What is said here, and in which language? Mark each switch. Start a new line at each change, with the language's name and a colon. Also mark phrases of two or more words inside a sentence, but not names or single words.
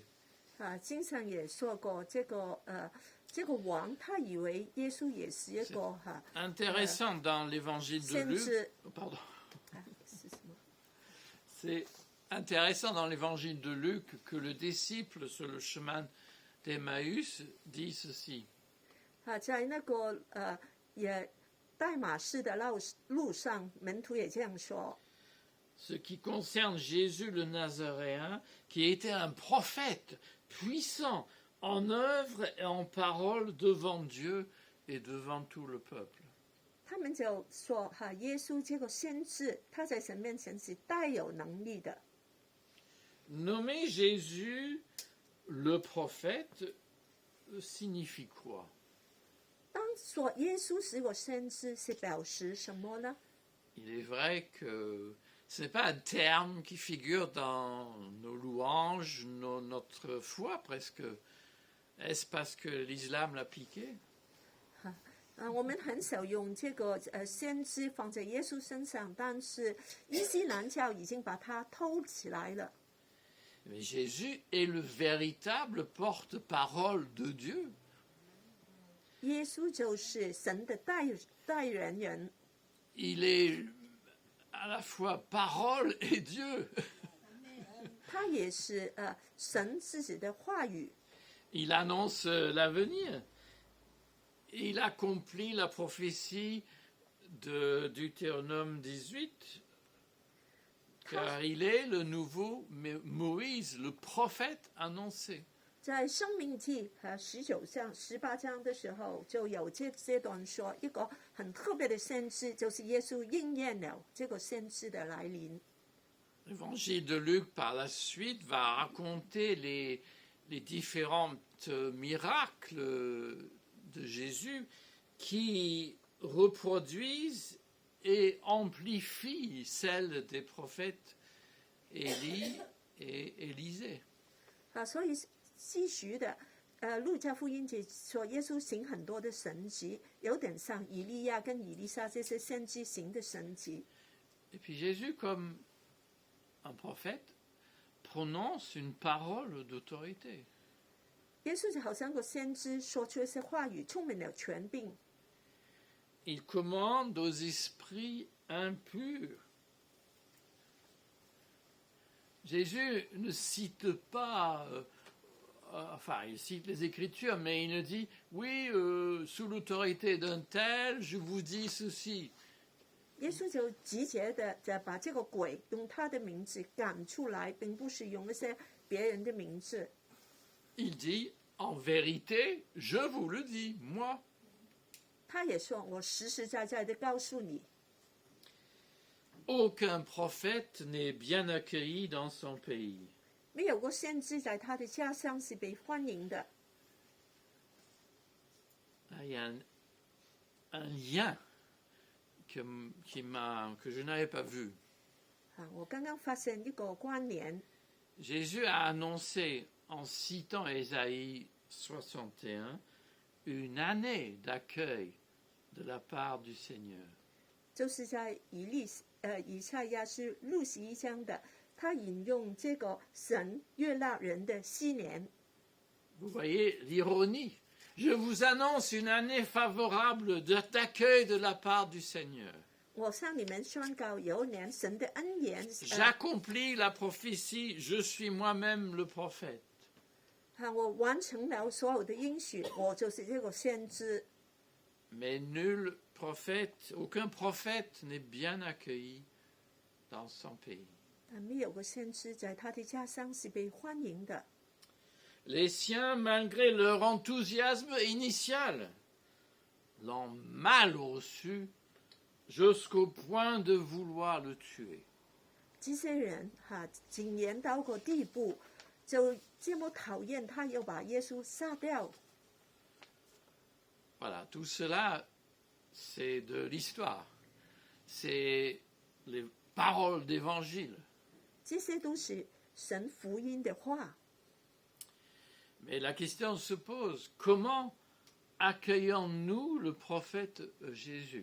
Chinese: 经常也说过这个王，他以为耶稣也是一个
French: Intéressant dans l'évangile de Luc. Pardon.
Chinese: 是什么？
French: C'est intéressant dans l'évangile de Luc que le disciple sur le chemin d'Emmaüs dit ceci.
Chinese: 在那个也代马士的路上，门徒也这样说。
French: Ce qui concerne Jésus le Nazaréen, qui était un prophète puissant en œuvre et en parole devant Dieu et devant tout le peuple.
Chinese: 他们就说耶稣这个先知，他在神面前是带有能力的。
French: Nommer Jésus le prophète signifie quoi?
Chinese: 当说耶稣是个先知，是表示什么呢？
French: Il est vrai que ce n'est pas un terme qui figure dans nos louanges, notre foi presque. Est-ce parce que l'islam l'a piqué?
Chinese: 我们很少用这个先知放在耶稣身上，但是伊斯兰教已经把它偷起来了。
French: Mais Jésus est le véritable porte-parole de Dieu.
Chinese: 耶稣就是神的代言人，
French: Il est à la fois parole et Dieu.
Chinese: 他也是神自己的话语。
French: Il annonce l'avenir. Il accomplit la prophétie de Deutéronome 18, car il est le nouveau Moïse, le prophète annoncé.
Chinese: 在申命记19章、18章的时候，就有这段说，一个很特别的先知，就是耶稣应验了这个先知的来临。
French: L'évangile de Luc, par la suite, va raconter les différents miracles de Jésus qui reproduisent et amplifient celles des prophètes Élie et Élisée.
Chinese: 所以继续的，路加福音就说耶稣行很多的神迹，有点像以利亚跟以利沙这些先知行的神迹。
French: Et puis Jésus, comme un prophète, prononce une parole d'autorité.
Chinese: 耶稣就好像个先知，说出一些话语，充满了权柄。
French: Il commande aux esprits impurs. Jésus ne cite pas, enfin, il cite les Écritures, mais il ne dit, oui, sous l'autorité d'un tel, je vous dis ceci.
Chinese: 耶稣就直接的在把这个鬼用他的名字赶出来，并不是用那些别人的名字。
French: Il dit, en vérité, je vous le dis, moi.
Chinese: 他也说：“我实实在在的告诉你，
French: Aucun prophète n'est bien accueilli dans son pays.
Chinese: 没有个先知在他的家乡是被欢迎的。
French: Là, il y a un lien que je n'avais pas vu. ”
Chinese: 我刚刚发现一个关联。
French: Jésus a annoncé, en citant Ésaïe 61, une année d'accueil de la part du Seigneur.
Chinese: 就是在以赛亚是61章的，他引用这个神悦纳人的禧年。
French: Vous voyez l'ironie. Je vous annonce une année favorable d'accueil de la part du Seigneur.
Chinese: 我向你们宣告，有一年神的恩言。
French: J'accomplis la prophétie, je suis moi-même le prophète.
Chinese: 我完成了所有的应许，我就是这个先知。
French: Mais nul prophète, aucun prophète n'est bien accueilli dans son pays.
Chinese: 但没有个先知在他的家乡是被欢迎的。
French: Les siens, malgré leur enthousiasme initial, l'ont mal reçu jusqu'au point de vouloir le tuer.
Chinese: 这些人谨言到个地步，就这么讨厌他，又把耶稣杀掉。
French: Voilà, tout cela, c'est de l'histoire. C'est les paroles d'évangile.
Chinese: 这些都是神福音的话。
French: Mais la question se pose, comment accueillons-nous le prophète Jésus?